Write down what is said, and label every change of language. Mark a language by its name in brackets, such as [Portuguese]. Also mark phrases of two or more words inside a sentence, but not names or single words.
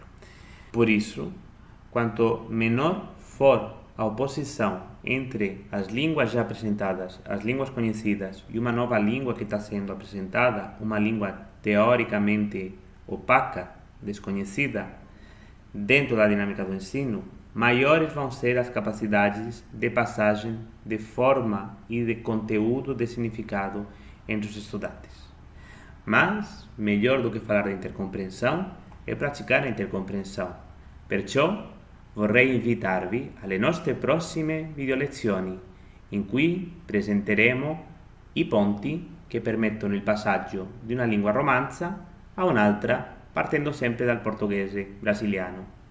[Portuguese] Por isso, quanto menor for a oposição entre as línguas já apresentadas, as línguas conhecidas e uma nova língua que está sendo apresentada, uma língua teoricamente opaca, desconhecida, dentro da dinâmica do ensino, maiores vão ser as capacidades de passagem de forma e de conteúdo de significado entre os estudantes. Mas, melhor do que falar de intercompreensão, [Italian] è praticare intercomprensione. Perciò vorrei invitarvi alle nostre prossime video lezioni, in cui presenteremo i ponti che permettono il passaggio di una lingua romanza a un'altra, partendo sempre dal portoghese brasiliano.